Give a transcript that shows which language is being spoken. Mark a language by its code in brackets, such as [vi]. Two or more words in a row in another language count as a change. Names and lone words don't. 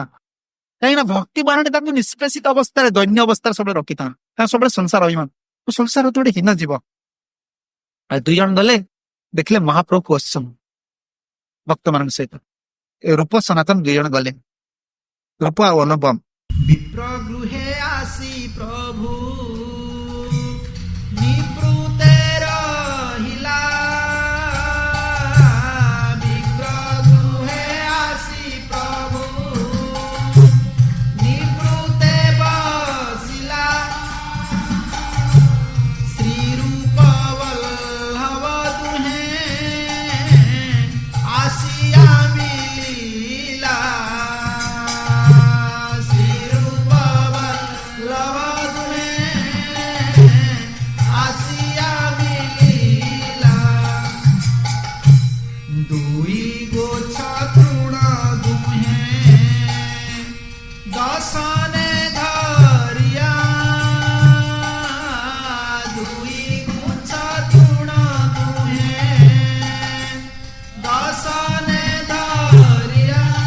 [or] କାହିଁକିନା ଭକ୍ତି ବାହାଣୀ ତାଙ୍କୁ ନିଷ୍ପେଷିତ ଅବସ୍ଥାରେ, ଦୈନ୍ୟ ଅବସ୍ଥାରେ ସବୁବେଳେ ରଖିଥାନ୍ତି, ତାଙ୍କ ସବୁବେଳେ ସଂସାର ଅଭିମାନ। ସଂସାର ତ ଗୋଟେ ହୀନ ଜୀବ, ଆଉ 2 ଜଣ ଗଲେ ଦେଖିଲେ ମହାପ୍ରଭୁ ବସିଛନ୍ ଭକ୍ତ ମାନଙ୍କ ସହିତ। ଏ ରୂପ ସନାତନ 2 ଜଣ ଗଲେ, ରୂପ ଆଉ ଅନୁପମ। [bn] বিপ্রগৃহে আসি প্রভু নিবৃত্তে রহিলা। বিপ্রগৃহে আসি প্রভু নিবৃত্তে বসিলা। শ্রীরূপ বল্লভ দুহে আসিয়া মিলিলা। শ্রীরূপ বল্লভ দুহে আসিয়া মিলিলা। দুই গোছ তৃণ দুহে দশনে ধরিয়া। দুই গোছ তৃণ দুহে দশনে ধরিয়া।